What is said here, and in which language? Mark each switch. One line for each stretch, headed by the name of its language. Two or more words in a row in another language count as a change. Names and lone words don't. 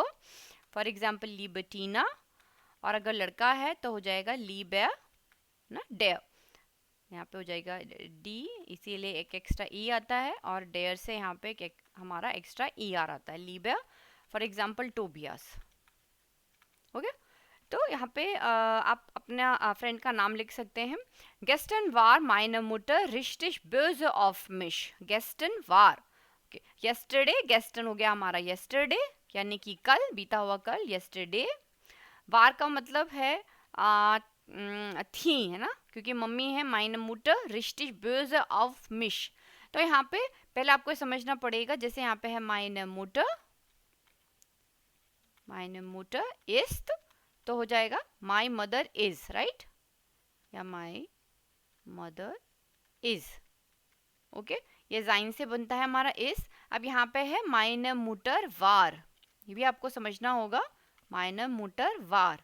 English: for example
Hindi: लिबर्टीना। और अगर लड़का है तो हो जाएगा लीबेर ना, डेयर। यहाँ पे हो जाएगा डी, इसीलिए एक एक्स्ट्रा ई आता है, और डेयर से यहाँ पे एक हमारा एक्स्ट्रा ई आर आता है, लीबेर।
English: for example
Hindi: टोबियास। ओके, तो यहाँ पे आप अपना फ्रेंड का नाम लिख सकते हैं।
German: Gestern war meine Mutter richtig böse auf mich। Gestern war,
Hindi: yesterday, gestern हो गया हमारा yesterday, यानी कि कल, बीता हुआ कल, yesterday। वार का मतलब है थी, है ना, क्योंकि मम्मी है
German: meine Mutter richtig böse auf mich।
Hindi: तो यहाँ पे पहले आपको समझना पड़ेगा, जैसे यहाँ पे है
German: meine Mutter ist,
Hindi: तो हो जाएगा
English: my mother is,
Hindi: राइट, या
English: my mother is.
Hindi: ओके, ये जाइन से बनता है हमारा इज। अब यहाँ पे है
German: meine Mutter war,
Hindi: ये भी आपको समझना होगा,
German: meine Mutter war.